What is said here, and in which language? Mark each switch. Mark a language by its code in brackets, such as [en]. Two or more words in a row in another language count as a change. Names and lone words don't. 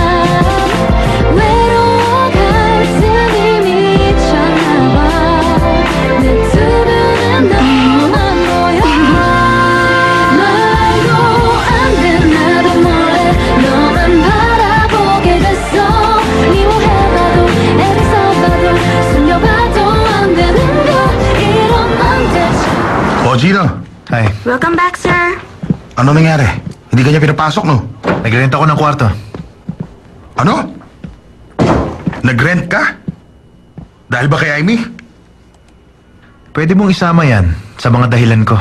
[ko] 외로워 가슴이 미쳤나봐 내 두 눈엔 너만 보여 말도 안 돼 나도 몰래 너만 바라보게 됐어 미워해봐도 애를 써봐도 숨겨봐도 안 되는 거 이런 안 되지 [tl] O, Gino. [en] Hi. Welcome back, sir. [tl] Ano nangyari? Hindi ka niya pinapasok, no? Nagrenta ako ng kwarto. Ano? Nag-rent ka? Dahil ba kay Amy? Pwede mong isama yan sa mga dahilan ko.